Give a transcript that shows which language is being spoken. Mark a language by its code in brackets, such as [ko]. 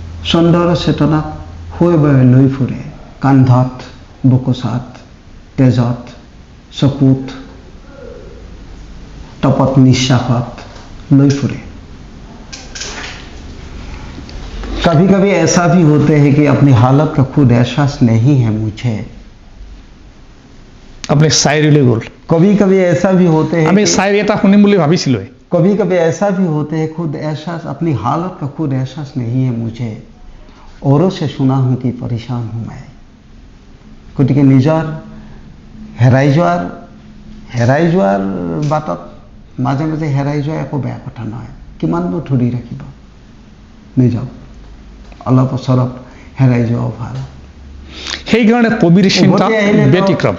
[as] ছন্দ আৰু চেতনাক শুৱে বয়ে লৈ ফুৰে, কান্ধত, বুকুচাত, তেজত, চকুত, তপত, নিশ্বাসত লৈ ফুৰে। [hi] कभी कभी ऐसा भी होते हैं कि अपनी हालत का खुद एहसास नहीं है मुझे। [as] আপুনি চাইৰিলৈ গ'ল। [hi] कभी कभी ऐसा भी होते हैं [as] আমি চাইৰি এটা শুনিম বুলি ভাবিছিলোঁ। [hi] कभी कभी ऐसा भी होते हैं खुद एहसास, अपनी हालत का खुद एहसास नहीं है मुझे, औरों से सुना हूँ कि परेशान हूँ मैं। [as] গতিকে নিজৰ হেৰাই যোৱাৰ বাটত মাজে মাজে হেৰাই যোৱা একো বেয়া কথা নহয়। কিমাননো ধৰি ৰাখিব নিজক, অলপ ওচৰত হেৰাই যোৱাও ভাল। সেইকাৰণে কবিৰ চিন্তা ব্যতিক্ৰম।